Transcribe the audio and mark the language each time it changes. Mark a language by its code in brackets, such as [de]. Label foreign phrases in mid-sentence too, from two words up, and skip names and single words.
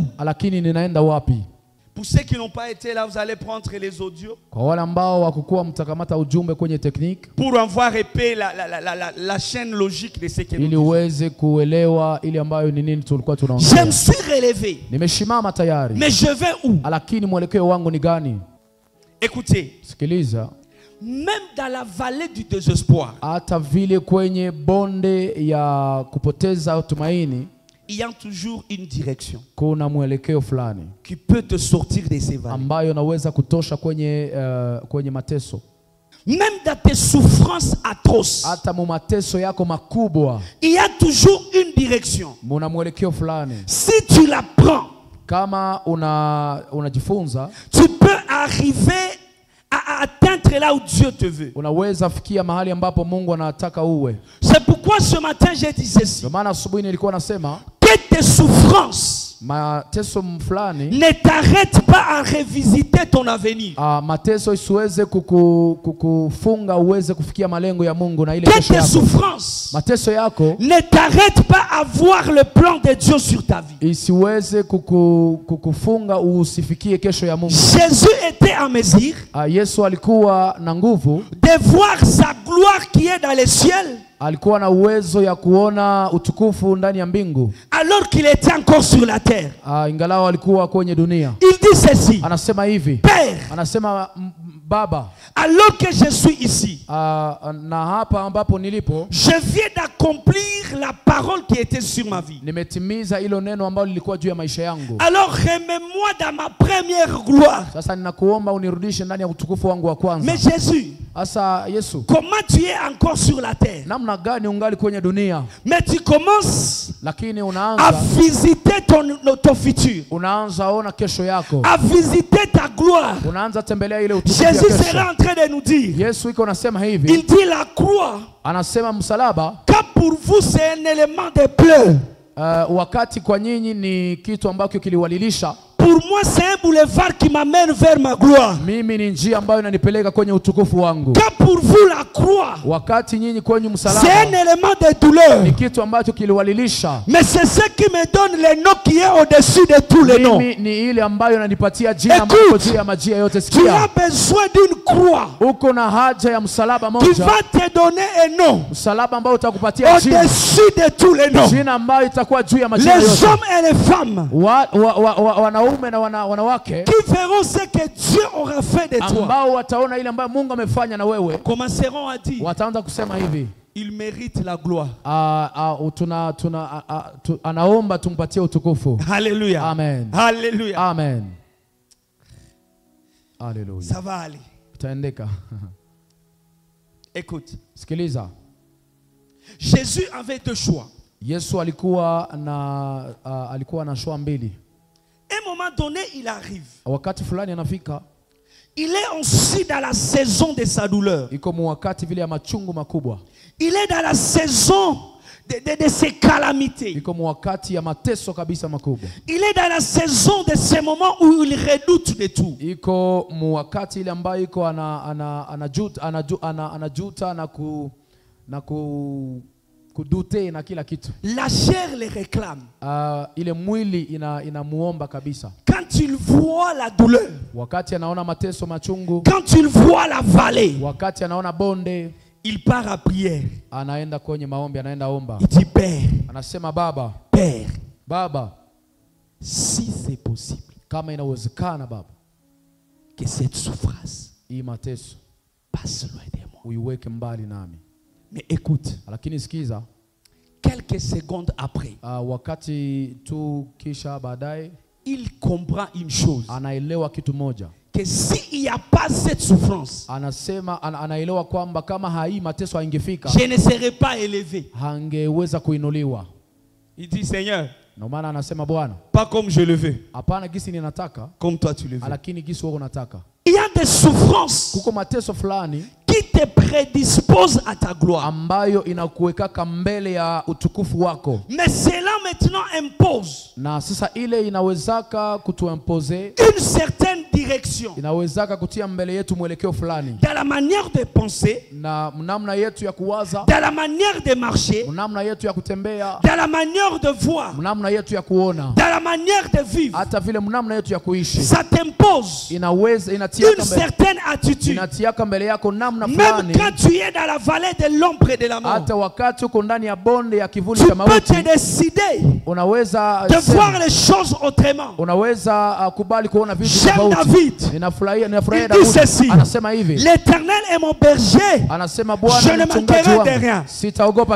[sw] Lakini ninaenda wapi? [fr] Pour ceux qui n'ont pas été là, vous allez prendre les audios [sw] Kwa wale ambao wakukuwa mtakamata ujumbe kwenye technique [fr] pour avoir épais la chaîne logique de ce que nous [sw] ili [fr] disons. [sw] uweze kuelewa ili ambayo ni nini tulikuwa [fr] Je [sw] tunaongea. [fr] me suis relevé. [sw] Nimeshimama tayari. [fr] Mais je vais où? [sw] Lakini mwelekeo wangu ni gani? [fr] Écoutez, [sw] Sikiliza. [fr] même dans la vallée du désespoir, [sw] Hata vile kwenye bonde ya kupoteza tumaini, [fr] il y a toujours une direction [sw] kuna mwelekeo fulani [fr] qui peut te sortir de ces vallées. [sw] ambayo naweza kutosha kwenye mateso. [fr] Même dans tes souffrances atroces, [sw] Hata mu mateso yako makubwa, [fr] il y a toujours une direction. [sw] muna mwelekeo fulani. [fr] Si tu la prends, [sw] Kama unajifunza, [fr] tu peux arriver à atteindre là où Dieu te veut. [sw] unaweza fikia mahali ambapo Mungu anataka uwe. [fr] C'est pourquoi ce matin j'ai dit ceci. [sw] Ndio maana asubuhi nilikuwa nasema [fr] Que tes souffrances [sw] mateso fulani [fr] ne t'arrêtent pas à revisiter ton avenir. [sw] mateso isiweze kukufunga uweze kufikia malengo ya Mungu na ile [fr] Que [sw] kesho [fr] tes [sw] yako. [fr] souffrances [sw] Mateso yako [fr] ne t'arrêtent pas à voir le plan de Dieu sur ta vie. [sw] isiweze kukufunga usifikie kesho ya Mungu. [fr] Jésus était en mesure [sw] Yesu alikuwa na nguvu, [fr] de voir sa gloire qui est dans les cieux, [sw] alikuwa na uwezo ya kuona utukufu ndani ya mbingu, [fr] alors qu'il était encore sur la terre. [sw] ingalao alikuwa kwenye dunia. [fr] Il dit ceci: [sw] Anasema hivi, [fr] Père, [sw] anasema Baba, [fr] alors que je suis ici, [sw] na hapa ambapo nilipo, [fr] je viens d'accomplir la parole qui était sur ma vie. [sw] nimetimiza ilo neno ambalo lilikuwa juu ya maisha yangu. [fr] Alors remets-moi dans ma première gloire. [sw] Sasa ninakuomba unirudishe ndani ya utukufu wangu wa kwanza. [fr] Mais Jésus, [sw] Sasa Yesu, [fr] comment tu es encore sur la terre? [sw] namna gani ungali kwenye dunia, [fr] Mais tu commences [sw] lakini [fr] à [sw] unaanza [fr] visiter ton futur, [sw] unaanza ona kesho yako, [fr] à visiter ta gloire. [sw] unaanza tembelea ile utukufu ya [fr] Jésus [sw] kesho. [fr] sera en train de nous dire, [sw] Yesu iko nasema hivi, [fr] il dit la croix, [sw] anasema msalaba, [fr] car pour vous c'est un élément de pleurs. [sw] wakati kwa nyinyi ni kitu ambacho kiliwalilisha, [fr] Pour moi c'est un boulevard qui m'amène vers ma gloire. [sw] mimi ni njia ambayo inanipeleka kwenye utukufu wangu. [fr] Car pour vous la croix, [sw] Wakati nyinyi kwenye [fr] c'est un [sw] msalaba [fr] élément de douleur. [sw] ni kitu ambacho kiliwalilisha, [fr] Mais c'est ce qui me donne le nom qui est au-dessus de tous les noms. [sw] mimi ni ile ambayo inanipatia jina [fr] Écoute, [sw] ambalo juu ya majina yote. [fr] Tu [sw] Sikia, [fr] as besoin d'une croix [sw] uko na haja ya msalaba [fr] qui [sw] moja, [fr] va te donner un nom [sw] msalaba ambao utakupatia jina, [fr] au-dessus de tous les noms. [sw] jina ambayo itakuwa juu ya majina [fr] Les [sw] yote. [fr] hommes et les femmes [sw] Wanaume na wanawake [fr] qui verront ce que Dieu aura fait de toi [sw] ambao wataona ile ambayo Mungu amefanya na wewe, [fr] commenceront à dire, [sw] wataanza kusema hivi, [fr] il mérite la gloire. [sw] anaomba tumpatie utukufu. [fr] Alléluia. Amen. Alléluia. Amen. Alléluia. Ça va aller. [sw] Itaendeka. [fr] Écoute, [sw] Sikiliza. [fr] Jésus avait deux choix. [sw] Yesu alikuwa na choix mbili. [fr] À un moment donné, il arrive. [sw] Wakati fulani anafika, [fr] Il est aussi dans la saison de sa douleur. [sw] iko wakati vile ya machungu makubwa. [fr] Il est dans la saison de ses calamités. [sw] Iko wakati ya mateso kabisa makubwa. [fr] Il est dans la saison de ces moments où il redoute de tout. [sw] Iko wakati ile ambayo iko anajuta na kudute na kila kitu. [fr] La chair le réclame. [sw] Ile mwili inamuomba kabisa. [fr] Quand il voit la douleur, [sw] Wakati anaona mateso machungu, [fr] quand il voit la vallée, [sw] wakati anaona bonde, [fr] il part à prière. [sw] anaenda kwenye maombi, anaenda omba. [fr] Il dit, Père, [sw] Anasema, Baba, [fr] Père, si c'est possible, [sw] kama inawezekana Baba, [fr] que cette souffrance [sw] hii mateso [fr] passe loin de moi. [sw] uiweke mbali nami. [fr] Mais écoute, [sw] Lakini sikiza, [fr] quelques secondes après, [sw] wakati tu kisha baadaye [fr] il comprend une chose. [sw] anaelewa kitu moja. [fr] Que s'il n'y a pas cette souffrance, [sw] Anasema anaelewa kwamba kama hii mateso haingefika, [fr] je ne serais pas élevé. [sw] hangeweza kuinuliwa. [fr] Il dit, Seigneur, [sw] Ndio maana anasema Bwana, [fr] pas comme je le veux, [sw] hapana gisi ninataka, [fr] comme toi tu le veux. [sw] lakini gisi wewe unataka. [fr] Il y a des souffrances [sw] Kuko mateso fulani [fr] qui te prédisposent à ta gloire. [sw] ambayo inakuweka mbele ya utukufu wako. [fr] Mais cela maintenant impose [sw] Na sasa ile inawezaka kutuimpose, [fr] une certaine direction [sw] inawezaka kutia mbele yetu mwelekeo fulani, [fr] dans la manière de penser, [sw] na namna yetu ya kuwaza, [fr] dans la manière de marcher, [sw] namna yetu ya kutembea, [fr] dans la manière de voir, [sw] namna yetu ya kuona, [fr] dans la manière de vivre. [sw] hata vile namna yetu ya kuishi. [fr] Ça t'impose [sw] Inaweza [fr] une [sw] inatiaka mbele, [fr] certaine attitude. [sw] inatiaka mbele yako namna [fr] Même [sw] fulani, [fr] quand tu es dans la vallée de l'ombre et de la mort, [sw] hata wakati uko ndani ya bonde ya kivuli [fr] tu [sw] cha [fr] peux [sw] mauti, [fr] te décider [sw] unaweza [fr] de [sw] sema, [fr] voir les choses autrement. [sw] unaweza kubali kuona vitu [fr] J'aime [sw] tofauti. [fr] David. [sw] Ninafurahia [fr] Il dit [sw] Daudi. [fr] ceci. [sw] Anasema hivi, [fr] L'Éternel est mon berger. [sw] anasema [fr] Je [sw] Bwana [fr] ne [sw] ni mchungaji [fr] manquerai de rien. [sw] wangu, sitaogopa